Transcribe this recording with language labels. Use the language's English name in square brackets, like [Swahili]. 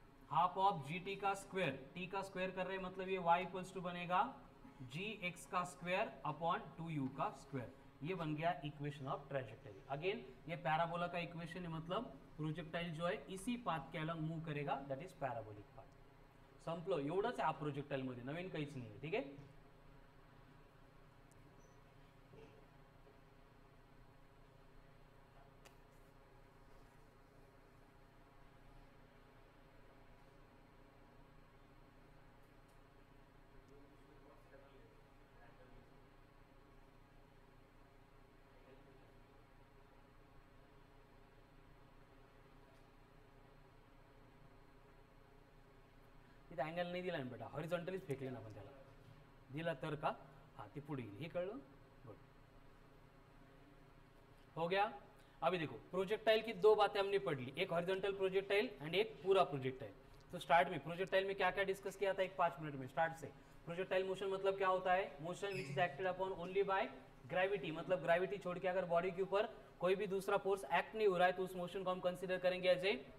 [Hindi] Half of G T का square. t का square कर रहे हैं मतलब ये y इक्वल्स टू बनेगा जी एक्स का स्क्वायर अपॉन 2u का स्क्वायर। ये बन गया इक्वेशन ऑफ ट्रैजेक्टरी। अगेन ये पैराबोला का इक्वेशन है, मतलब प्रोजेक्टाइल जो है इसी पाथ के अलॉन्ग मूव करेगा, [English] That is parabolic path. [Marathi] संपलो, एवढंच आहे प्रोजेक्टाइल मध्ये, नवीन काहीच नाही आहे। ठीक आहे, इथे अँगल नाही दिला ना बेटा, हॉरिझॉन्टलीच फेकले ना आपण त्याला, दिला तर का हाँ ती पुढे गेली, हे कळलं. [Hindi] गुड, हो गया. अभी देखो प्रोजेक्टाइल की दो बातें हमने पढ़ ली, एक हॉरिजॉन्टल प्रोजेक्टाइल एंड एक पूरा प्रोजेक्टाइल. तो स्टार्ट में प्रोजेक्टाइल में क्या क्या डिस्कस किया था, एक 5 मिनट में स्टार्ट से. प्रोजेक्टाइल मोशन मतलब क्या होता है, [English] motion which is acted upon only by gravity, [Hindi] मतलब ग्रेविटी छोड़ के अगर बॉडी के ऊपर कोई भी दूसरा फोर्स एक्ट नहीं हो रहा है तो उस मोशन को हम कंसिडर करेंगे एज ए.